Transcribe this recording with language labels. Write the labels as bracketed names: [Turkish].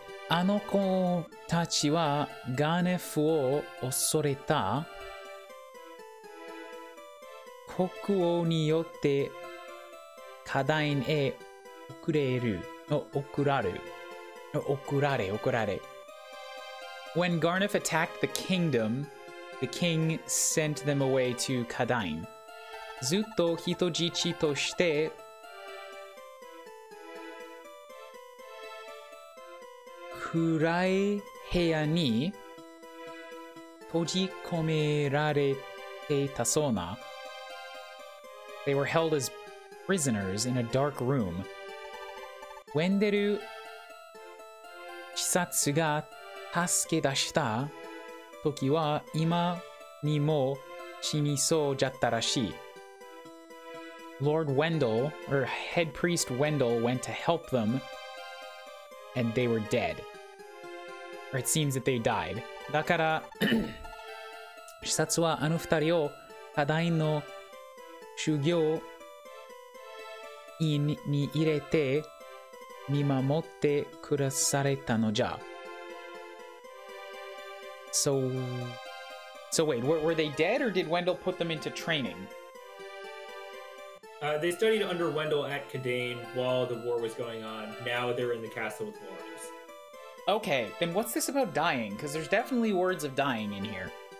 [Japanese] あの子たちはガーネフを恐れた。国王によってカダインへ送られ。 [English] When Garnef attacked the kingdom, the king sent them away to Kadain. [Japanese] ずっと人質として暗い部屋に閉じ込められていたそうな。 [English] They were held as prisoners in a dark room. [Japanese] ウェンデル視察が助け出した時は今にも死にそうじゃったらしい。 [English] Lord Wendell, or Head Priest Wendell, went to help them, and they were dead. Or it seems that they died. [Japanese] だから、視察はあの二人を課題の修行院に入れて見守ってくだされたのじゃ。 [English] So wait, were they dead, or did Wendell put them into training? They studied under Wendell at Kadain while the war was going on. Now they're in the castle with Lawrence. Okay, then what's this about dying? Because there's definitely words of dying in here.